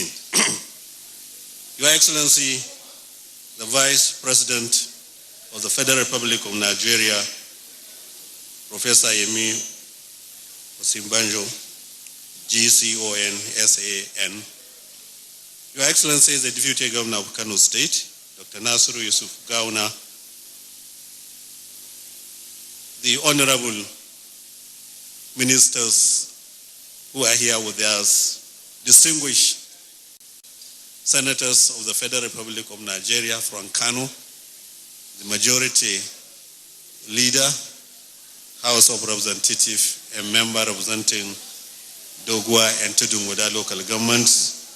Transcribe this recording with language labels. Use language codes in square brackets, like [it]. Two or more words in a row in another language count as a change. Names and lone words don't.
[en] Your Excellency, the Vice President of the Federal Republic of Nigeria, Professor Yemi Osinbajo, GCON, SAN. Your Excellency the Deputy Governor of Kano State, Dr. Nasiru Yusuf Gawuna, the Honorable Ministers who are here with us, distinguished Senators of the Federal Republic of Nigeria from Kano, the Majority Leader, House of Representatives, and member representing Dogwa and Tudungoda local governments,